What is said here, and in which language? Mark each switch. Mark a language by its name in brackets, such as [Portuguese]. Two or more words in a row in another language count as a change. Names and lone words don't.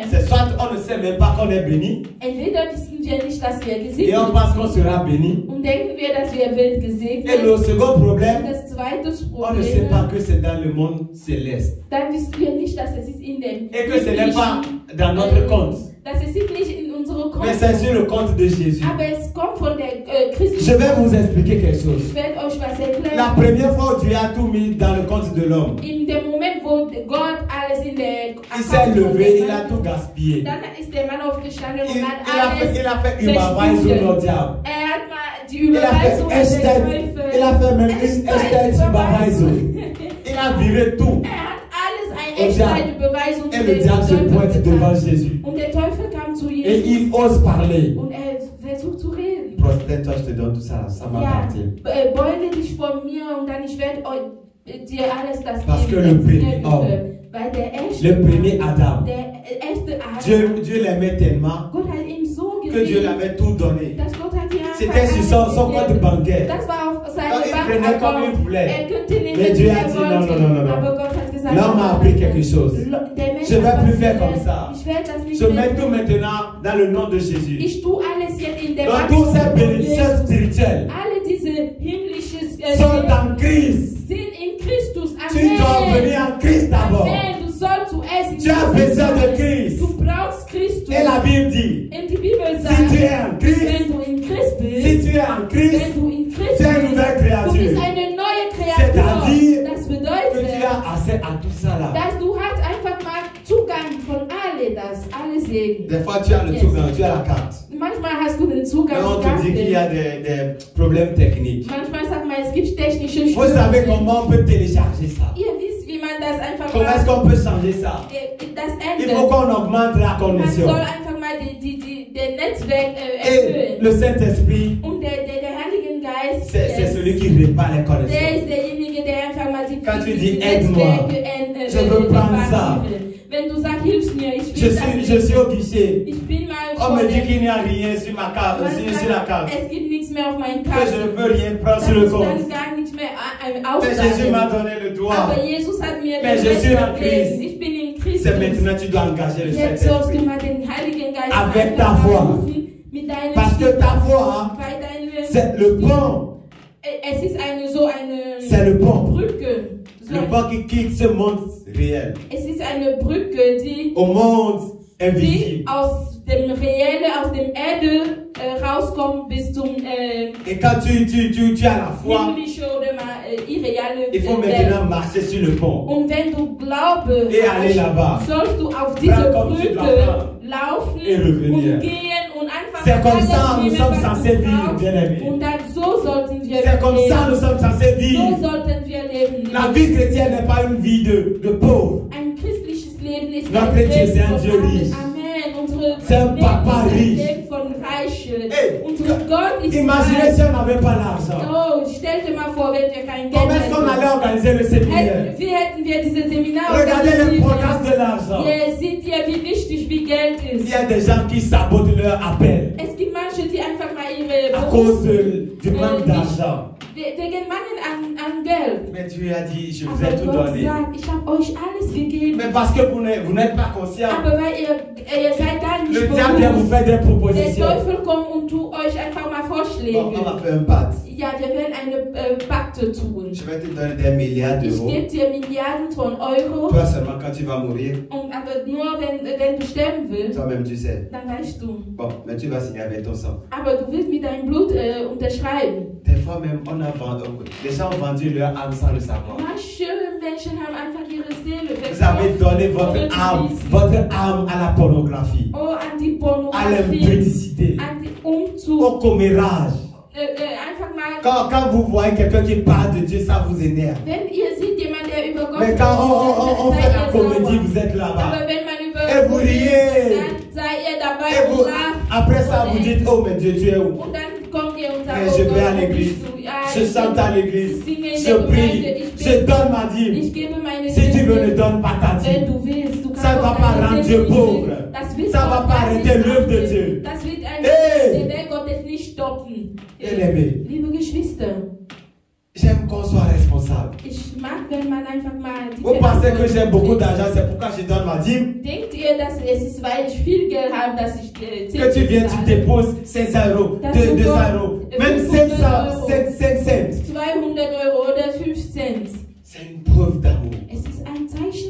[French] C'est soit on ne sait même pas qu'on est béni [German] entweder wissen wir nicht, dass wir [French] et [German] gesegnet [French] on pense qu'on sera béni. [German] und denken wir, dass wir wird gesegnet. [French] Et le second [German] Und [French] problème, [German] das zweite [French] on ne sait pas [German] Problem, [French] que c'est dans le monde céleste [German] dann wissen wir nicht, dass es ist in dem [French] et que ce n'est pas [German] himmlischen, [French] dans notre compte, [German] dass es ist nicht in unsere [French] mais c'est sur [German] Konto, [French] le compte de Jésus. [German] aber es kommt von der Christus. [French] Je vais vous expliquer quelque [German] Ich [French] chose. [German] werde euch was [French] La [German] erklären. [French] première fois où Dieu a tout mis dans le compte de l'homme, [German] In dem Moment, wo Gott alles in der [French] il s'est [German] Account von [French] levé, [German] dem [French] il a [German] Mann- [French] tout gaspillé. [German] dann ist der Mann aufgestanden [French] Il [German] und hat [French] a [German] alles [French] fait une bavaise au diable. [German] Er hat mal die [French] Il a fait [German] Überweisung an [French] Hashtag, [German] den [French] il a fait même une [German] Echtzeit- [French] hashtag sur bavaise. [German] Überweisung. [French] Il a viré tout. [German] Er hat alles [French] Au [German] eine Echtzeitüberweisung [French] Et le diable se pointe devant Jésus. [German] Und der Teufel kam zu [French] Et [German] Jesus [French] il ose parler. [German] und er versucht zu reden. [French] Prosterne-toi, je te donne tout ça, ça [German] Ja, [French] m'appartient. [German] beuge dich vor mir und dann ich werde dir alles das [French] Parce que [German] geben, [French] le [German] das mir [French] premier homme, [German] gehört. Weil der erste [French] Le premier [German] Mann, [French] Adam, [German] der erste Adam, [French] Dieu l'aimait tellement [German] Gott hat ihm so [French] que Dieu [German] geliebt, [French] l'avait tout donné. [German] dass Gott hat ihm [French] C'était sur son compte [German] gegeben. [French] bancaire. [German] Das war auf [French] Donc, [German] seine [French] il prenait comme il [German] Bank. [French] voulait. [German] Er könnte nehmen, [French] Mais Dieu [German] wie [French] a [German] er [French] dit [German] wollte. [French] non, non, non, non, non. [German] Aber Gott hat gesagt, [French] L'homme a appris quelque chose. [German] Der Mensch [French] Je vais [German] hat [French] plus [German] was [French] faire [German] gelernt. [French] comme ça. [German] Ich werde das nicht [French] Je [German] mehr [French] mets tout [German] tun. [French] maintenant dans le nom de Jésus. [German] Ich tue alles jetzt in der [French] Donc, [German] Macht [French] toutes ces [German] von [French] bénédictions [German] Jesus. [French] spirituelles [German] Alle diese himmlischen [French] sont en Christ. [German] sind in Christus. [French] Tu dois venir en Christ d'abord. [German] Amen. Du sollst zuerst in [French] Tu as [German] Christus [French] besoin de [German] sein. [French] Christ. [German] Du brauchst Christus. [French] Et la Bible dit, [German] Und die Bibel [French] si [German] sagt, [French] tu es en Christ, [German] wenn du in Christ bist, [French] si tu es en Christ, [German] wenn du in Christ [French] tu es une nouvelle [German] bist, du [French] créature. [German] bist eine neue Kreatur. [French] C'est-à-dire [German] Das [French] Que tu [German] bedeutet, [French] as accès à tout ça là. [German] dass du hast einfach mal Zugang von alle Segen. [French] Des fois, tu as le [German] Yes. [French] Zugang, tu as la carte. [German] Manchmal hast du den Zugang [French] Et on [German] zu [French] te dit qu'il y a [German] Karten. [French] des problèmes techniques. [German] Manchmal sagt man, es gibt technische [French] Vous savez [German] Störungen. [French] comment on peut télécharger ça? [German] Ihr wisst, wie man das einfach [French] Comment est-ce [German] mal, [French] qu'on peut changer ça? [German] das [French] Il faut [German] ändert. [French] qu'on augmente la [German] Man [French] connexion. [German] soll einfach mal den Netzwerk [French] Et [German] erhöhen. [French] le Saint-Esprit, [German] Und der Heilige Geist, [French] c'est celui qui répare les [German] der [French] connexions. [German] ist derjenige, der einfach mal die [French] Quand tu [German] die [French] dis, aide-moi, je veux prendre ça. [German] Wenn du sagst, hilf mir, ich [French] Je [German] will das [French] suis au guichet. [German] Ich bin mal [French] On me [German] vor [French] dit [German] der- [French] qu'il n'y a rien sur ma carte, [German] Man [French] sur la [German] sagt, [French] carte. [German] es gibt nichts mehr auf meinen [French] Que [German] Karten. [French] je ne peux rien prendre [German] Das [French] sur le [German] ist dann [French] compte. [German] gar nicht mehr ein [French] Mais Jésus m'a [German] Aussagen. [French] donné le droit. [German] Aber Jesus hat mir [French] Mais [German] den [French] je [German] Recht [French] suis en [German] gegeben. [French] Christ. [German] Ich bin in Christus. [French] C'est maintenant que tu dois engager le [German] Jetzt sollst du [French] Saint-Esprit. [German] mal den Heiligen Geist [French] Avec ta [German] einfach [French] foi. [German] rufen mit deinem [French] Parce que ta foi, [German] Weil deine, [French] c'est le pont. [German] es ist eine [French] C'est le pont. [German] Brücke. So, [French] Le pont qui quitte ce monde réel [German] es ist eine Brücke, die [French] au monde invisible. [German] aus dem Reellen, aus dem Erde rauskommen bis zum [French] Et quand tu as la foi, [German] himmlische oder irreale [French] il faut [German] Welt. [French] maintenant marcher sur le pont. [German] Und wenn du Glaube [French] Et aller là-bas. [German] sollst du auf diese [French] Comme tu dois [German] Brücke [French] faire. [German] laufen [French] Et revenir. [German] und gehen und einfach [French] C'est comme ça nous [German] nehmen, [French] sommes [German] was [French] censés [German] du [French] vivre, [German] brauchst. [French] bien-aimés. [German] Und dann so sollten wir [French] C'est comme ça nous [German] leben. [French] sommes censés [German] So [French] vivre. [German] sollten wir leben. [French] La vie chrétienne n'est pas une vie de pauvre. [German] Ein christliches Leben ist [French] Notre [German] ein [French] Dieu, c'est un [German] Leben [French] Dieu [German] von [French] riche. [German] Amen. Unsere [French] C'est un [German] Leben [French] Papa [German] ist ein [French] riche. [German] Leben von Reichen. [French] Hey, [German] Unser Gott ist [French] Imaginez [German] reich. [French] si on n'avait pas l'argent. [German] Oh, stell dir mal vor, wenn wir kein Geld [French] Comment est-ce qu'on allait organiser le séminaire? [German] Wie hätten wir diese Seminare [French] Regardez [German] organisiert? [French] l'importance de l'argent. [German] Hier seht ihr, wie wichtig wie Geld [French] Il [German] ist. [French] y a des gens qui sabotent leur appel [German] Es gibt manche, die einfach mal ihre [French] à cause du manque [German] nicht- [French] d'argent. [German] wegen Mangel an Geld. [French] Mais Dieu a dit, je vous ai [German] Aber [French] tout [German] Gott [French] donné. [German] sagt, ich habe euch alles gegeben. [French] Mais parce que vous n'êtes pas conscient, [German] Aber weil ihr seid da nicht [French] le diable vient vous [German] bewusst. [French] faire des [German] Der [French] propositions. [German] Teufel kommt und tut euch einfach mal [French] Bon, [German] Vorschläge. [French] on va faire un pacte. [German] Ja, wir werden eine Pakte tun. [French] Je vais te donner des milliards [German] Ich [French] d'euros. [German] gebe dir Milliarden von Euro. [French] Toi seulement quand tu vas mourir, [German] Aber nur wenn du sterben willst, [French] toi-même tu sais. [German] dann weißt du. [French] Bon, mais tu vas signer avec ton sang. [German] Aber du willst mit deinem Blut unterschreiben. [French] Des fois même, les gens ont vendu leur âme sans le savoir. [German] Manche Menschen haben einfach ihre Seele [French] Vous avez donné votre âme à la pornographie, [German] Oh, an die [French] à [German] Pornografie, [French] l'impudicité, [German] an die Umzug. [French] au commérage. [German] Einfach mal, [French] Quand vous voyez quelqu'un qui parle de Dieu, ça vous énerve. [German] wenn ihr seht jemand, der über Gott [French] Mais quand on [German] seid [French] fait [German] ihr [French] la comédie, [German] sauer. [French] vous êtes là-bas. [German] Aber wenn man über [French] Et vous riez. [German] dann seid ihr dabei [French] Et vous, [German] und lacht. [French] après ça, vous dites, oh mais Dieu, tu es où? [German] Und dann kommt ihr und sagt, [French] Mais [German] oh [French] je vais [German] Gott, [French] à [German] wo [French] l'église. [German] bist du? Ja, [French] Je chante à l'église. [German] ich singe in [French] Je [German] der Gemeinde, [French] prie. [German] ich [French] Je [German] bete. [French] donne ma dîme. [German] Ich gebe meine [French] Si tu veux, ne [German] Zehnte. [French] donne pas ta [German] Wenn [French] dîme. [German] du willst, du kannst [French] Ça ne va [German] auch [French] pas [German] deine [French] rendre [German] Zehnte [French] Dieu [German] nicht [French] pauvre. [German] geben. Das wird [French] Ça va [German] Gott [French] pas [German] gar nicht [French] arrêter l'œuvre de [German] machen. [French] Dieu. [German] Das wird [French] Hey! [German] der Weg Gottes nicht stoppen. [French] Bien-aimé, [German] Liebe Geschwister, [French] j'aime qu'on soit responsable. [German] ich mag, wenn man einfach mal die [French] Vous pensez que j'ai beaucoup [German] Verantwortung [French] d'argent, c'est pourquoi je donne ma dîme? [German] trägt. Denkt ihr, dass es ist, weil ich viel Geld habe, dass ich [French] Que [German] Zehnte [French] tu viens, tu [German] zahle? [French] déposes 500 euros, [German] Das [French] 200 [German] sind doch [French] euros, même [German] 500 [French] 500, [German] Euro. [French] 5 cents. [German] 200 Euro oder 5 Cent. [French] C'est une preuve d'amour. [German] Es ist ein Zeichen